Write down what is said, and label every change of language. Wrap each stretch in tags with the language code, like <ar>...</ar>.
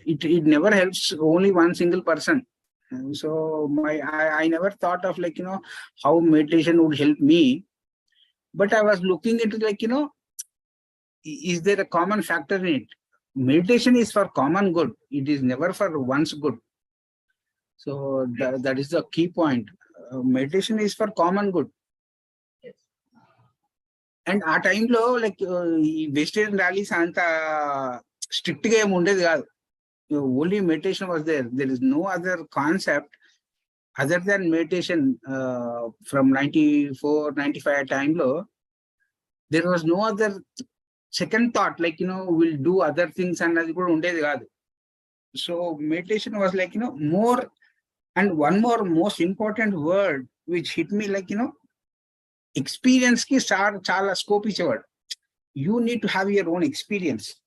<en>It never helps only one single person. So I never thought of like, how meditation would help me, but I was looking into like, is there a common factor in it? Meditation is for common good. It is never for one's good. So that is the key point. Meditation is for common good.</en> <te>And ఆ టైంలో like ఈ vegetarian rallies అంత strict గా ఏమి ఉండేది కాదు.</te> <en>Only meditation was there. There is no other concept other than meditation. From 94-95 టైంలో there was no other second thought like will do other things</en> <te>అన్నది కూడా ఉండేది కాదు.</te> <en>So meditation was like more. And one more most important word which hit me like experience</en> <te>ki chala scope ichevadu.</te> <en>You need to have your own experience.</en>